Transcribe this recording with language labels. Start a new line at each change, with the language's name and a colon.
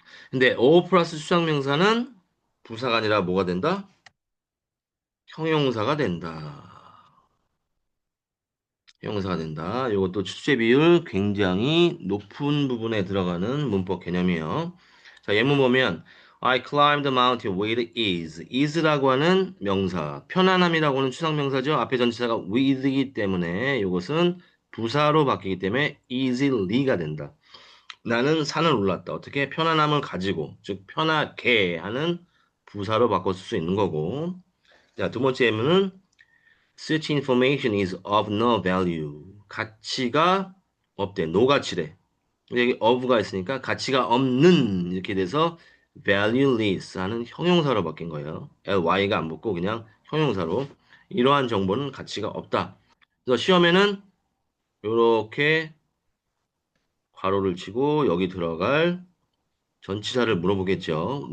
Korean: 근데 o 플러스 추상명사는 부사가 아니라 뭐가 된다? 형용사가 된다. 형용사가 된다. 이것도 출제 비율 굉장히 높은 부분에 들어가는 문법 개념이에요. 자, 예문 보면
English: I climbed the mountain with ease.
Korean: ease라고 하는 명사. 편안함이라고 하는 추상명사죠. 앞에 전치사가 with이기 때문에 이것은 부사로 바뀌기 때문에 easily 가 된다. 나는 산을 올랐다. 어떻게? 편안함을 가지고, 즉 편하게 하는 부사로 바꿔 쓸 수 있는 거고. 자, 두 번째 예문은
English: Such information is of no value.
Korean: 가치가 없대. 노가치래. 여기 of가 있으니까 가치가 없는 이렇게 돼서 valueless 하는 형용사로 바뀐 거예요. ly가 안 붙고 그냥 형용사로. 이러한 정보는 가치가 없다. 그래서 시험에는 이렇게 괄호를 치고 여기 들어갈 전치사를 물어보겠죠.